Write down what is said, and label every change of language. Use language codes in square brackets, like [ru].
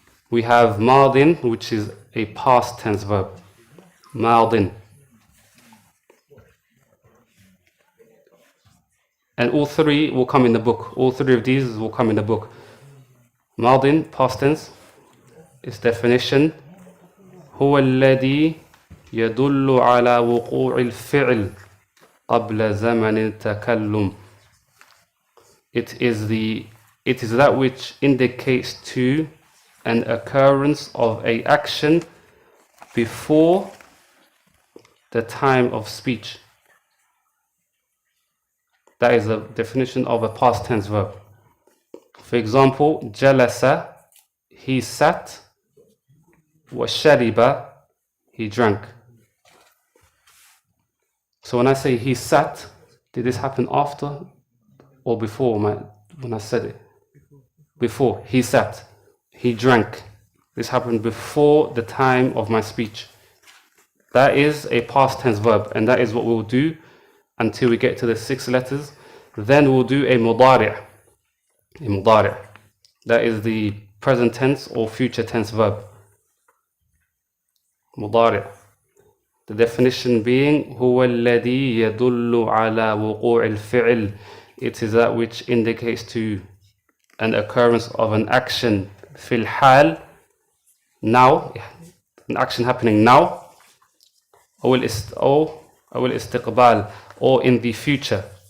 [en] We have madin, which is a past tense verb. Madin. And all 3 will come in the book. All 3 of these will come in the book. Madin, past tense. Its definition. [ar] هو الذي يدل على وقوع الفعل قبل زمن التكلم. [en] It is that which indicates to an occurrence of a action before the time of speech. That is the definition of a past tense verb. For example, jalasa, he sat. وَشَرِبَ, he drank. So when I say he sat, did this happen after or before when I said it? Before. He sat. He drank. This happened before the time of my speech. That is a past tense verb, and that is what we'll do until we get to the 6 letters. Then we'll do a mudari'. A mudari'. That is the present tense or future tense verb. Mudari'. The definition being [ar] هو الذي يدل على وقوع الفعل. [en] It is that which indicates to an occurrence of an action [ar] في الحال, [en] now, an action happening now, [ar] أو الاستقبال, [en] or in the future.